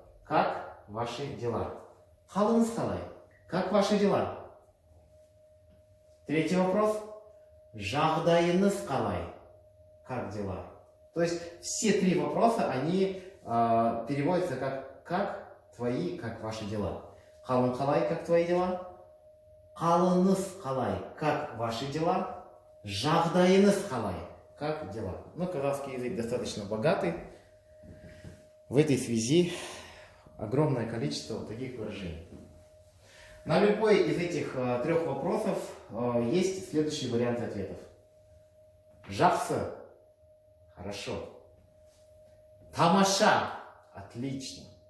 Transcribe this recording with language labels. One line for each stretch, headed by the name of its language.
Russian: Как ваши дела?
Kazakh: Халыныз қалай?
Russian: Как ваши дела? Третий вопрос.
Kazakh: Жағдайыңыз қалай?
Russian: Как дела? То есть все три вопроса, они переводятся как твои, как ваши дела.
Kazakh: Халын қалай,
Russian: как твои дела?
Kazakh: Қалыңыз қалай,
Russian: как ваши дела?
Kazakh: Жағдайыңыз қалай,
Russian: как дела? Но казахский язык достаточно богатый. В этой связи огромное количество вот таких выражений. На любой из этих трех вопросов есть следующие варианты ответов.
Kazakh: Жақсы.
Russian: Хорошо.
Kazakh: Тамаша.
Russian: Отлично.